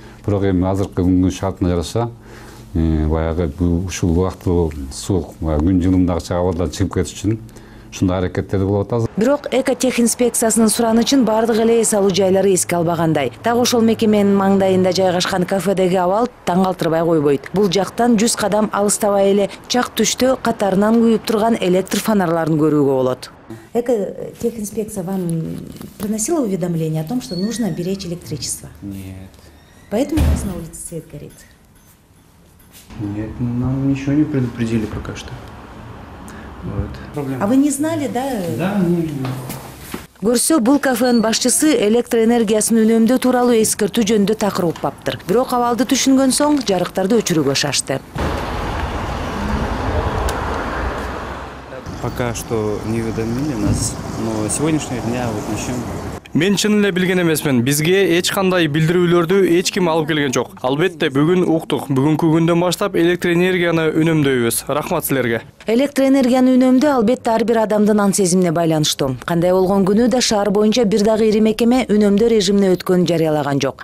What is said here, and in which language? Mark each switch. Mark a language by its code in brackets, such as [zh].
[ky] Бирок эми азыркы күнгүн шартына жараша баягы ушул убактылуу суук күн жылымдагыча абалдан чыгып кетиш үчүн ушундай аракеттерди кылып атабыз. Бирок Экотех инспекциясынын суранычын бардык эле эс алуу жайлары эске албагандай. Так ошол мекеменин маңдайында жайгашкан кафедеги абал таң калтырбай койбойт. Бул жактан 100 кадам алыстабай эле чак түштө катарынан күйүп турган электр фонарларын көрүүгө болот. [ru] Экотехинспекция вам приносила уведомление о том, что нужно беречь электричество? Нет. Поэтому у вас на улице свет горит? Нет, нам ничего не предупредили пока что. Вот. А вы не знали, да? Да, не. [ky] Көрсө, бул кафенин башчысы электроэнергиясын үнөмдөө тууралуу эскертүү жөнүндө такыр укпаптыр. Бирок абалды түшүнгөн соң жарыктарды өчүрүүгө шашты. [ru] Пока что не уведомили нас, но сегодняшнего дня вот начнем. [ky] Мен чын эле билген эмесмин. Бизге эч кандай билдирүүлөрдү эч ким алып келген жок. Албетте бүгүн уктук. Бүгүнкү күндөн баштап электроэнергияны үнөмдөйбүз. Рахмат силерге. Электроэнергияны үнөмдөө албетте ар бир адамдын ан сезимине байланыштуу. Кандай болгон күнү да шаар боюнча бир дагы ири мекеме үнөмдөө режимине өткөнүн жарыялаган жок.